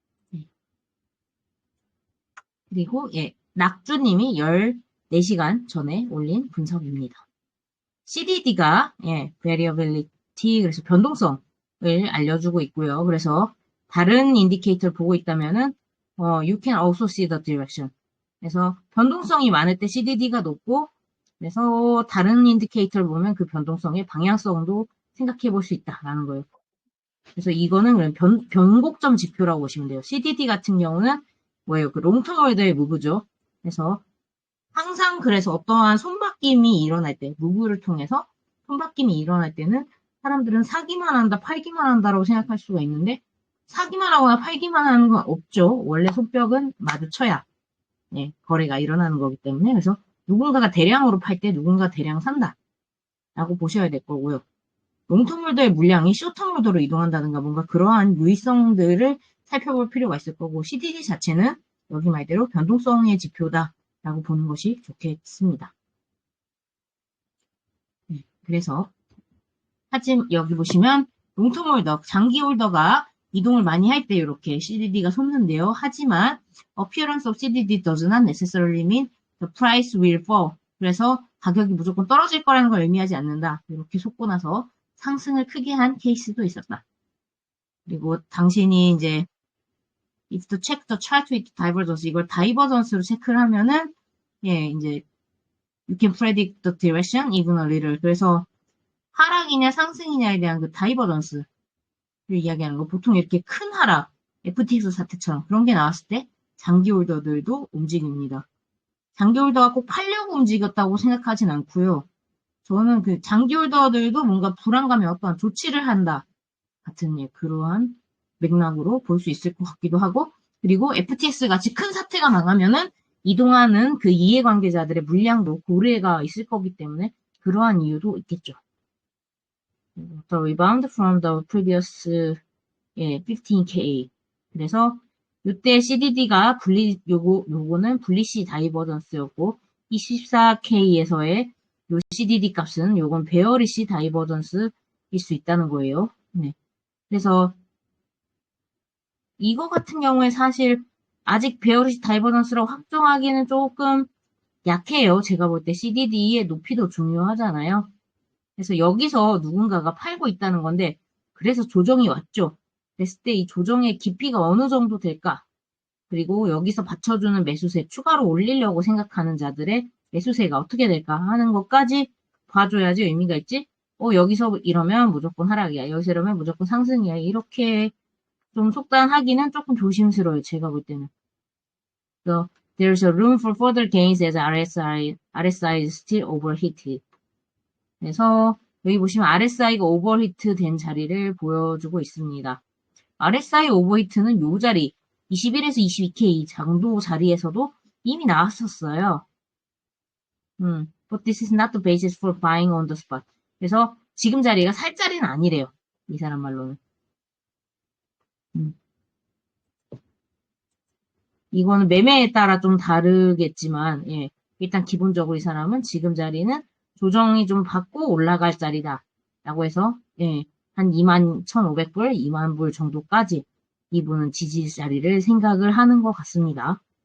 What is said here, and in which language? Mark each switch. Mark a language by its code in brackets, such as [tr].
[ko] 네. 그리고 예, 낙주님이 14시간 전에 올린 분석입니다. CDD가 예, variability 그래서 변동성을 알려주고 있고요. 그래서 다른 인디케이터를 보고 있다면은 [en] you can also see the direction. [ko] 그래서 변동성이 많을 때 CDD가 높고 그래서 다른 인디케이터를 보면 그 변동성의 방향성도 생각해 볼 수 있다라는 거예요. 그래서 이거는 그냥 변곡점 지표라고 보시면 돼요. CDD 같은 경우는 뭐예요? 그 롱텀 월드의 무브죠. 그래서 항상 그래서 어떠한 손바뀜이 일어날 때, 무브를 통해서 손바뀜이 일어날 때는 사람들은 사기만 한다, 팔기만 한다라고 생각할 수가 있는데 사기만 하거나 팔기만 하는 건 없죠. 원래 손뼉은 마주쳐야 예, 거래가 일어나는 거기 때문에 그래서 누군가가 대량으로 팔 때 누군가 대량 산다 라고 보셔야 될 거고요. 롱텀홀더의 물량이 쇼텀홀더로 이동한다든가 뭔가 그러한 유의성들을 살펴볼 필요가 있을 거고 CDD 자체는 여기 말대로 변동성의 지표다라고 보는 것이 좋겠습니다. 네, 그래서 하지만 여기 보시면 롱텀홀더, 장기홀더가 이동을 많이 할 때 이렇게 CDD가 솟는데요. 하지만 [en] appearance of CDD does not necessarily mean the price will fall. [ko] 그래서 가격이 무조건 떨어질 거라는 걸 의미하지 않는다. 이렇게 솟고 나서 상승을 크게 한 케이스도 있었다. 그리고 당신이 이제 [en] if to check the chart with divergence [ko] 이걸 다이버전스로 체크를 하면은 예 이제 [en] you can predict the direction even a little. [ko] 그래서 하락이냐 상승이냐에 대한 그 다이버전스를 이야기하는 거. 보통 이렇게 큰 하락, FTX 사태처럼 그런 게 나왔을 때 장기 홀더들도 움직입니다. 장기 홀더가 꼭 팔려고 움직였다고 생각하진 않고요. 저는 그 장기 홀더들도 뭔가 불안감에 어떠한 조치를 한다 같은 예, 그러한 맥락으로 볼 수 있을 것 같기도 하고 그리고 FTX 같이 큰 사태가 나가면은 이동하는 그 이해관계자들의 물량도 고려가 있을 거기 때문에 그러한 이유도 있겠죠. [en] The rebound from the previous 예, 15K. [ko] 그래서 이때 CDD가 요거는 분리시 다이버전스였고 24K에서의 요 CDD 값은 요건 베어리시 다이버전스일 수 있다는 거예요. 네. 그래서 이거 같은 경우에 사실 아직 베어리시 다이버전스라고 확정하기는 조금 약해요. 제가 볼 때 CDD의 높이도 중요하잖아요. 그래서 여기서 누군가가 팔고 있다는 건데 그래서 조정이 왔죠. 그랬을 때 이 조정의 깊이가 어느 정도 될까? 그리고 여기서 받쳐주는 매수세 추가로 올리려고 생각하는 자들의 매수세가 어떻게 될까 하는 것까지 봐줘야지 의미가 있지. 여기서 이러면 무조건 하락이야. 여기서 이러면 무조건 상승이야. 이렇게 좀 속단하기는 조금 조심스러워요. 제가 볼 때는. [en] So, there's a room for further gains as RSI is still overheated. [ko] 그래서 여기 보시면 RSI가 오버히트 된 자리를 보여주고 있습니다. RSI 오버히트는 요 자리 21에서 22K 장도 자리에서도 이미 나왔었어요. [en] But this is not the basis for buying on the spot. [ko] 그래서 지금 자리가 살 자리는 아니래요. 이 사람 말로는. 이거는 매매에 따라 좀 다르겠지만 예, 일단 기본적으로 이 사람은 지금 자리는 조정이 좀 받고 올라갈 자리다 라고 해서 예, 한 21,500불, 2만 불 정도까지 이분은 지지 자리를 생각을 하는 것 같습니다.